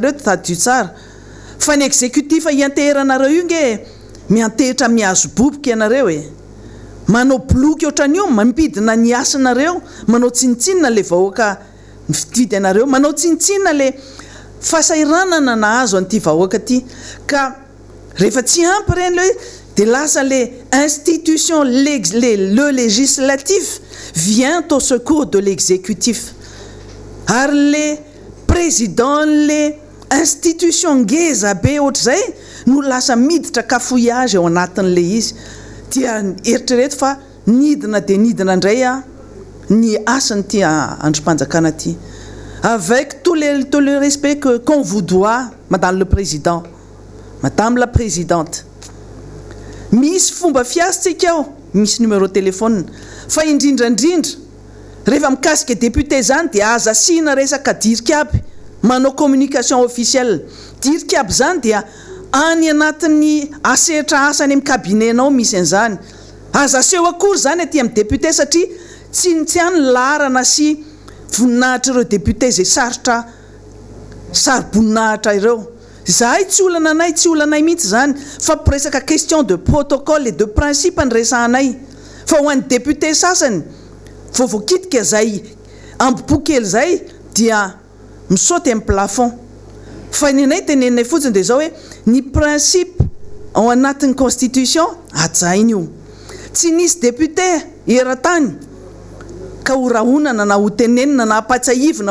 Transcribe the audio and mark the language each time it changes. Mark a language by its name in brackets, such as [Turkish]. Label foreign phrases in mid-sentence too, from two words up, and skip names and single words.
[Malagasy] reo tadio tsara fa ny exécutif ianteheranareo io nge miantehitra mihazo boboka ianareo manao bloky ohatran'io mampidina ny asinareo manao tsinitsinina le vahoaka mividy anareo manao tsinitsinina le fasairanana nahazo an'ity vahoaka ty ka rehefa tsy ampy reny le dia lasa le institution le législatif [French] vient au secours de l'exécutif [Malagasy] ary le président le institution ngeza be ohatr'izay no lasa miditra cafouillage ao anatin'le izy dia eritrereto fa nidina dia nidina indray ny asany ty androm-panjakana ty [French] avec tout le respect qu'on vous doit madame le président madame la présidente [Malagasy] misy fomba fiasintsika ao misy [French] numéro téléphone [Malagasy] fa indrindrandrindra rehefa mikasika député zany dia aza sina resaka dirika aby manao [French] communication officielle [Malagasy] dirika aby zany dia any anatin'ny asehatra asany amin'ny kabinetnao misy an'izany aza seho akory zany aty amin'ny député satria tsy any larana sy voninahitra ireo député zay sarotra saroboninahitra ireo zahay tsy olana anay tsy olanay mihitsy zany fa presaka [French] question de protocole et de principe [Malagasy] ny resahanay fa ho an'ny député sasany vovokitika zay ambopokely zay dia misaoty amin'ny plafond fa ny anay teneninay fotsiny dia zao hoe ny principe ao anatin'ny constitution ajainy io tsy nisy député era-tany ka ho rahonana na ho tenenina na apatsahivina